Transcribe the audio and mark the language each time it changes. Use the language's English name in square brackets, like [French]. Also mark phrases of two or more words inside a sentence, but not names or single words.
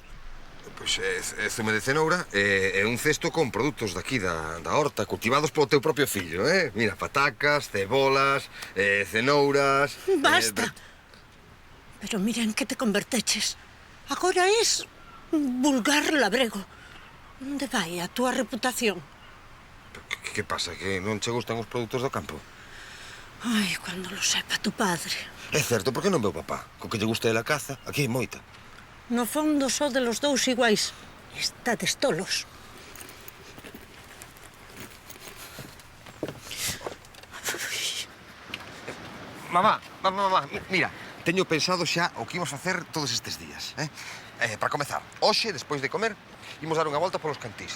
[Galician] Pois é zume de cenoura e un cesto con produtos daqui da horta, cultivados polo teu propio fillo, Mira, patacas, cebolas, cenouras... Basta! Pero mira en que te converteches. Agora es un vulgar labrego. Onde vai a túa reputación? Que pasa, que non che gustan os produtos do campo? [Spanish] Ai, cando lo sepa tu padre. [Galician] É certo, por que non veu papá? Co que lle gusta a caza, aquí hai moita. No fondo só de los dous iguais. Estades tolos. Mamá, mira, teño pensado xa o que imos facer todos estes días, Para comezar, hoxe, despois de comer, imos dar unha volta polos cantís.